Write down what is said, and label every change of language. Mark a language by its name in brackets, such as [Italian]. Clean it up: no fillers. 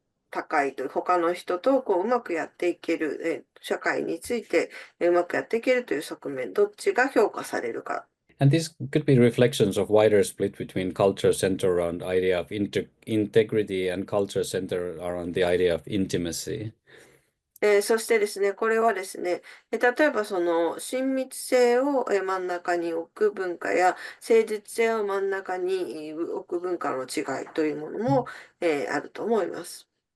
[Japanese] 高いという、他の人とうまくやっていける、社会についてうまくやっていけるという側面、どっちが評価されるか。 [English] And this could be reflections of wider split between culture centered around idea of integrity and culture centered around the idea of intimacy. [Japanese] そしてですね、これはですね、例えばその親密性を真ん中に置く文化や誠実性を真ん中に置く文化の違いというものもあると思います。